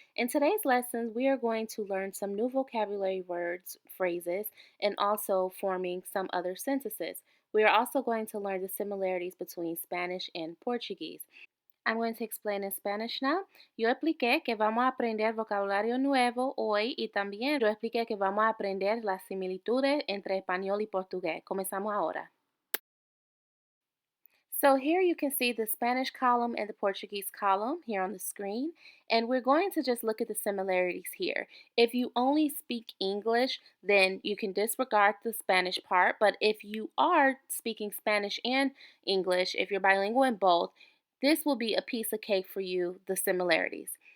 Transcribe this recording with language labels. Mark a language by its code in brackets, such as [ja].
[en] In today's lesson, we are going to learn some new vocabulary words, phrases, and also forming some other sentences. We are also going to learn the similarities between Spanish and Portuguese. I'm going to explain in Spanish now. [es] Yo expliqué que vamos a aprender vocabulario nuevo hoy y también yo expliqué que vamos a aprender las similitudes entre español y portugués. Comenzamos ahora. [en] So here you can see the Spanish column and the Portuguese column here on the screen, and we're going to just look at the similarities here. If you only speak English, then you can disregard the Spanish part, but if you are speaking Spanish and English, if you're bilingual in both, this will be a piece of cake for you, the similarities.